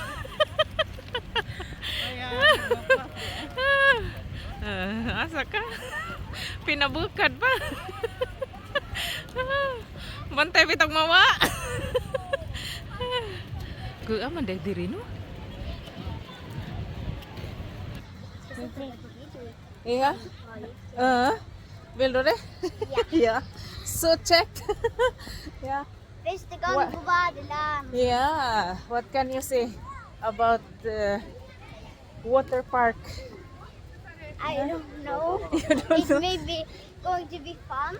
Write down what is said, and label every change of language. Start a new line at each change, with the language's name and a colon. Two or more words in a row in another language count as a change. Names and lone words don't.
Cebuano: Asa ka? Pinabukad pa. Bantay bitag mawa. Kuya man dahil diri no? Iya?
Norwegian: Vill du det? Ja. Så check. Ja. Første gang på badeland.
English: Yeah. What can you say about water park? I don't know. You don't It know? may be going to be fun.